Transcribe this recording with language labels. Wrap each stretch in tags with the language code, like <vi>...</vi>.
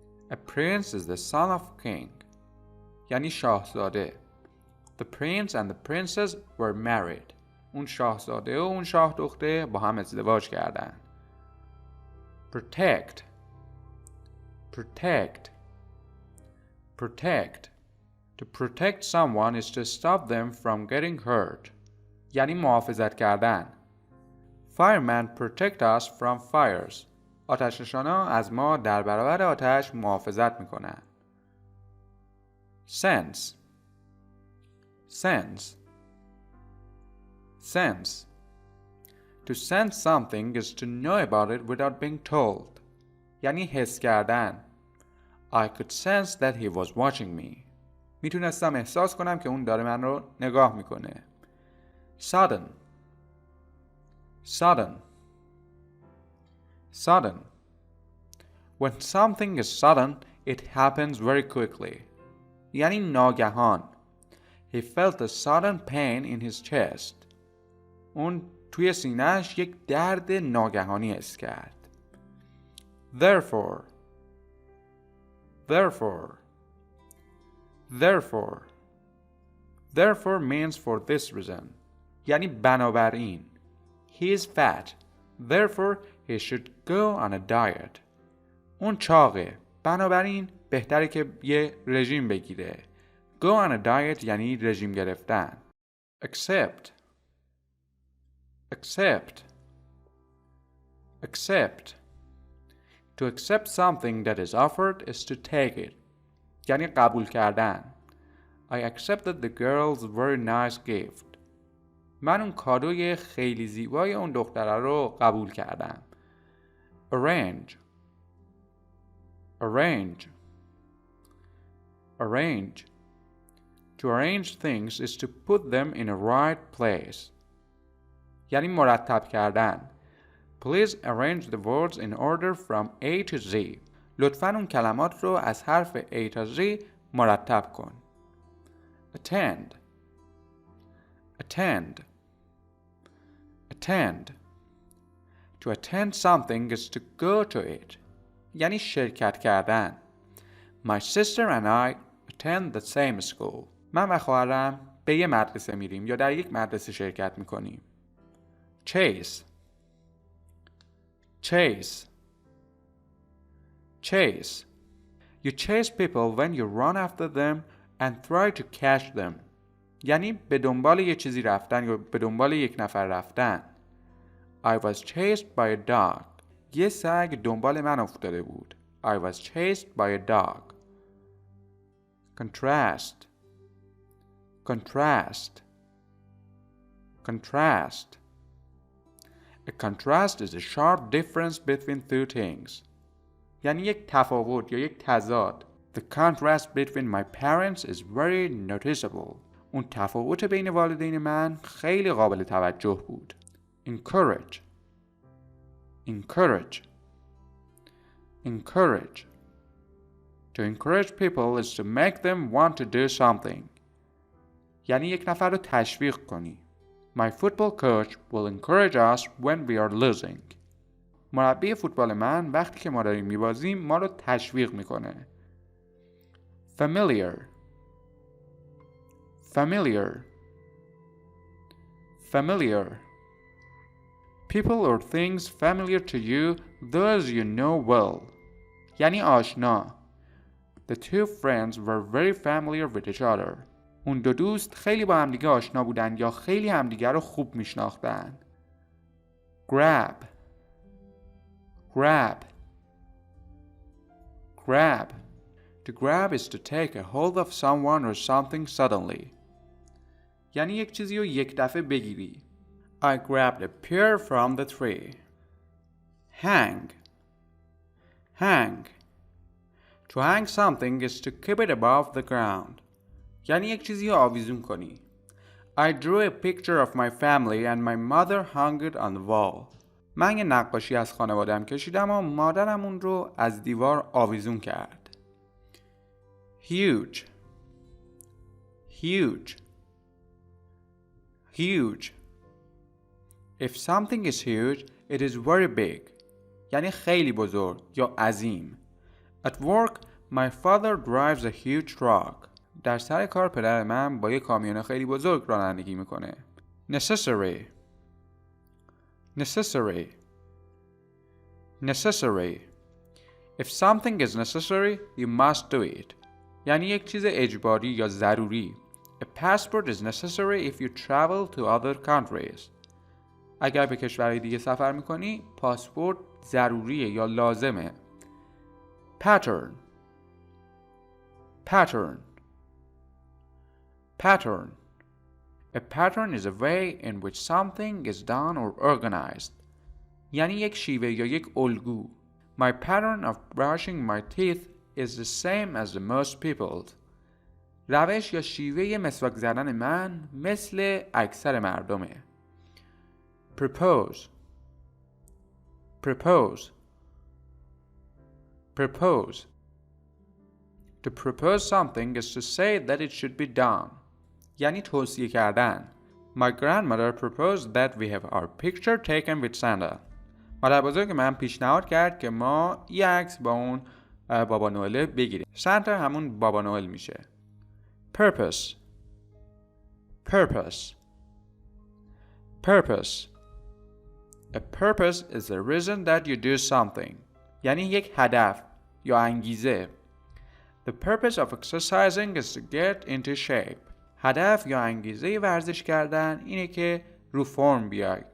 <en>A prince is the son of a king.</en> <fa>یعنی شاهزاده.</fa> <en>The prince and the princess were married.</en> <fa>اون شاهزاده و اون شاه دختر با هم ازدواج کردن.</fa> <en>Protect. Protect. Protect. To protect someone is to stop them from getting hurt.</en> <fa>یعنی محافظت کردن.</fa> <en>Firemen protect us from fires.</en> <fa>آتش‌نشانا از ما در برابر آتش محافظت میکنن.</fa> <en>Sense. Sense. Sense. To sense something is to know about it without being told.</en> <fa>یعنی حس کردن.</fa> <en>I could sense that he was watching me.</en> <fa>میتونستم احساس کنم که اون داره من رو نگاه میکنه.</fa> <en>Sudden. Sudden. Sudden. When something is sudden, it happens very quickly.</en> <fa>یعنی ناگهان.</fa> <en>He felt a sudden pain in his chest.</en> <fa>اون توی سینه‌اش یک درد ناگهانی حس کرد.</fa> <en>Therefore. Therefore. Therefore. Therefore means for this reason.</en> <fa>یعنی بنابراین.</fa> <en>He is fat. Therefore he should go on a diet.</en> <fa>اون چاقه. بنابراین بهتره که یه رژیم بگیره.</fa> <en>Go on a diet</en> <fa>یعنی رژیم گرفتن.</fa> <en>Accept. Accept. Accept. To accept something that is offered is to take it.</en> <fa>یعنی قبول کردن.</fa> <en>I accepted the girl's very nice gift.</en> <fa>من اون کادوی خیلی زیبای اون دختره رو قبول کردم.</fa> <en>Arrange. Arrange. Arrange. To arrange things is to put them in a right place.</en> <fa>یعنی مرتب کردن.</fa> <en>Please arrange the words in order from A to Z.</en> <fa>لطفاً اون کلمات رو از حرف A تا Z مرتب کن.</fa> <en>Attend. Attend. Attend. To attend something is to go to it.</en> <fa>یعنی شرکت کردن.</fa> <en>My sister and I attend the same school.</en> <fa>من و خواهرم به یه مدرسه میریم یا در یک مدرسه شرکت میکنیم.</fa> <en>Chase. Chase. chase. You chase people when you run after them and try to catch them.</en> <fa>یعنی به دنبال یه چیزی رفتن یا به دنبال یک نفر رفتن.</fa> <en>I was chased by a dog.</en> <fa>یه سگ دنبال من افتاده بود.</fa> <en>I was chased by a dog. Contrast. Contrast. Contrast. A contrast is a sharp difference between two things.</en> <fa>یعنی یک تفاوت یا یک تضاد.</fa> <en>The contrast between my parents is very noticeable.</en> <fa>اون تفاوت بین والدین من خیلی قابل توجه بود.</fa> <en>Encourage. Encourage. Encourage. To encourage people is to make them want to do something.</en> <fa>یعنی یک نفر رو تشویق کنی.</fa> <en>My football coach will encourage us when we are losing.</en> <fa>مربی فوتبال من وقتی که ما داریم میبازیم ما رو تشویق میکنه.</fa> <en>Familiar. Familiar. Familiar. People or things familiar to you, those you know well.</en> <fa>یعنی آشنا.</fa> <en>The two friends were very familiar with each other.</en> <fa>اون دو دوست خیلی با همدیگه آشنا بودن یا خیلی همدیگه رو خوب میشناختن.</fa> <en>Grab. Grab. Grab. To grab is to take a hold of someone or something suddenly.</en> <fa>یعنی یک چیزی رو یک دفعه بگیری.</fa> <en>I grabbed a pear from the tree. Hang. Hang. To hang something is to keep it above the ground.</en> <fa>یعنی یک چیزی رو آویزون کنی.</fa> <en>I drew a picture of my family and my mother hung it on the wall.</en> <fa>من یه نقاشی از خانواده‌ام کشیدم و مادرم اون رو از دیوار آویزون کرد.</fa> <en>Huge. Huge. Huge. If something is huge, it is very big.</en> <fa>یعنی خیلی بزرگ یا عظیم.</fa> <en>At work, my father drives a huge truck.</en> <fa>در سر کار پدر من با یک کامیون خیلی بزرگ رانندگی میکنه.</fa> <en>Necessary. Necessary. Necessary. If something is necessary, you must do it.</en> <fa>یعنی یک چیز اجباری یا ضروری.</fa> <en>A passport is necessary if you travel to other countries.</en> <fa>اگر به کشورهای دیگه سفر میکنی، پاسپورت ضروریه یا لازمه.</fa> <en>Pattern. Pattern. Pattern. A pattern is a way in which something is done or organized.</en> <fa>یعنی یک شیوه یا یک الگو.</fa> <en>My pattern of brushing my teeth is the same as the most people's.</en> <fa>روش یا شیوه مسواک زدن من مثل اکثر مردمه.</fa> <en>Propose. Propose. Propose. To propose something is to say that it should be done.</en> <fa>یعنی توصیه کردن.</fa> <en>My grandmother proposed that we have our picture taken with Santa.</en> <fa>مادر بزرگ من پیشنهاد کرد که ما یه عکس با اون بابا نوئل بگیریم. سانتا همون بابا نوئل میشه.</fa> <en>Purpose. Purpose. Purpose. A purpose is the reason that you do something.</en> <fa>یعنی یک هدف یا انگیزه.</fa> <en>The purpose of exercising is to get into shape.</en> <fa>هدف یا انگیزه ورزش کردن اینه که رو فرم بیای.</fa>